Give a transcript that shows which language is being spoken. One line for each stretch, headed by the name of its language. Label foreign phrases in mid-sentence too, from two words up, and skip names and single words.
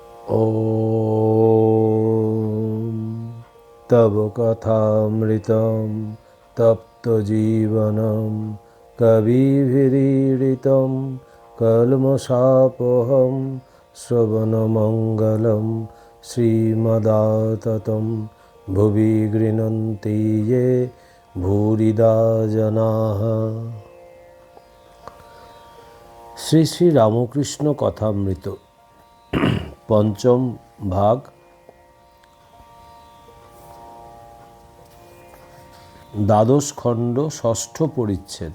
Sanskrit: ॐ तव कथामृतं तप्तजीवनं कविभिरीडितं कल्मषापहं श्रवणमङ्गलं श्रीमदाततं भुवि गृह्णन्ति ये भूरिदा जनाः।
Bangla: শ্রী শ্রী রামকৃষ্ণ কথামৃত পঞ্চম ভাগ, দ্বাদশ খণ্ড, ষষ্ঠ পরিচ্ছেদ।